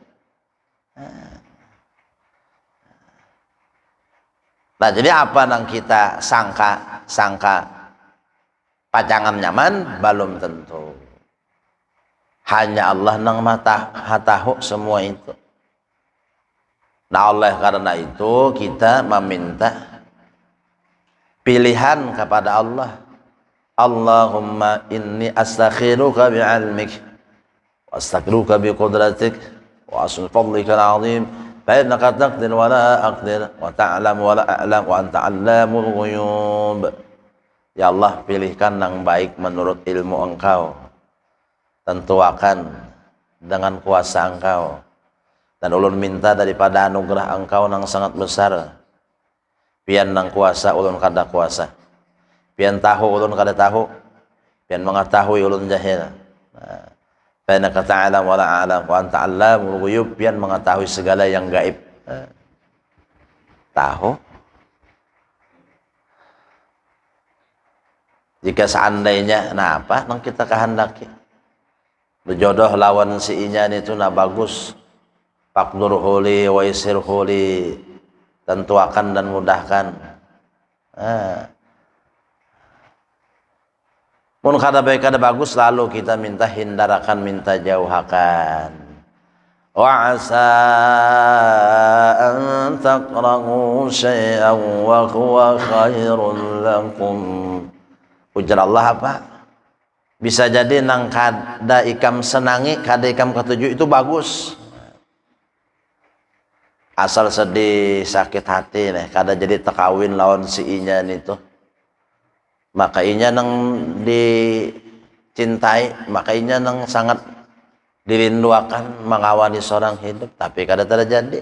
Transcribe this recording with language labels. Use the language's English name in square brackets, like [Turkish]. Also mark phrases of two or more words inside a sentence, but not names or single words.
[Banjar] Nah, jadi apa nang kita sangka pacangan nyaman, belum tentu. Hanya Allah nang tahu semua itu. [Indonesian] Nah, oleh karena itu kita meminta pilihan kepada Allah. [Arabic] اللهم إني أستخيرك بعلمك وأستخيرك بقدرتك وأسأل فضلك العظيم فإنك تقدر ولا أقدر وتعلم ولا أعلم وأنت علام الغيوب. يا الله, [Indonesian] pilihkan yang baik menurut ilmu Engkau. [Banjar] Tentuakan dengan kuasa Engkau, dan ulun minta daripada anugerah Engkau yang sangat besar. Pian nang kuasa ulun kada kuasa, pian tahu ulun kada tahu, pian mengetahui ulun jahil. [Arabic] فإنك تعلم ولا أعلم وأنت علام الغيوب, [Banjar] pian mengetahui segala yang gaib. Tahu. Jika seandainya apa nang kita kehendaki berjodoh lawan si inyan itu bagus, [Arabic] فاقدره لي ويسره لي, [Banjar] tentuakan dan mudahkan. Mun kada baik kada bagus, lalu kita minta hindarakan, minta jauhakan. [Arabic] وعسى أن تكرهوا شيئا وهو خير لكم. [Banjar] Ujar Allah apa? Bisa jadi nang kada ikam senangi, kada ikam ketuju itu bagus. Asal sedih, sakit hati nih, kada jadi tekawin lawan si inya itu. Maka inya nang dicintai, maka inya nang sangat dirinduakan mengawani seorang hidup, tapi kada terjadi.